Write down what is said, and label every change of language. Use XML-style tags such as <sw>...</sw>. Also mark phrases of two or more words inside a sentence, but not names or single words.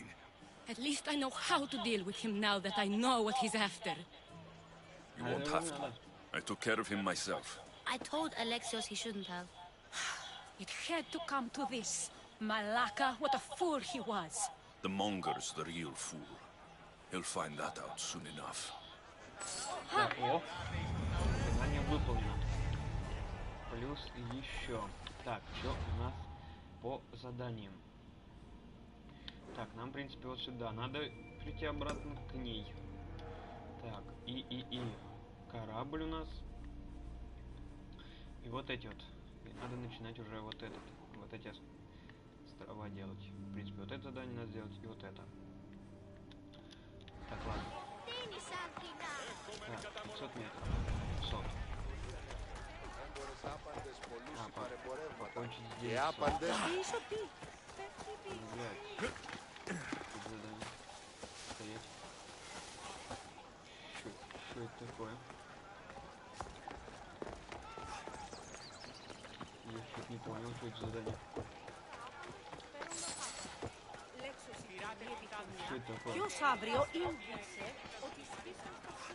<en>At least I know how to deal with him now that I know what he's after. You won't have to. I took care of him myself. I told Alexios he shouldn't have. It had to come to this. Malaka, what a fool he was. The monger's the real fool. He'll find that out soon enough.</en> <ru>Так, о, задание выполнено. Плюс еще. Так, что у нас по заданиям? Так, нам, в принципе, вот сюда. Надо прийти обратно к ней. Так, и. Корабль у нас. И вот эти вот. И надо начинать уже вот эти острова делать. В принципе, вот это задание надо сделать и вот это. Так, ладно. Так, 500 метров. 500. Покончить здесь.</ru> <el>Και άπαντες.</el> <ru>Блядь. Тут задание. Стоять. Что это такое? Я что-то не понял, что это задание. Что это такое?</ru> <el>Ποιος αύριο ήλπισε ότι σβήσαν τα</el>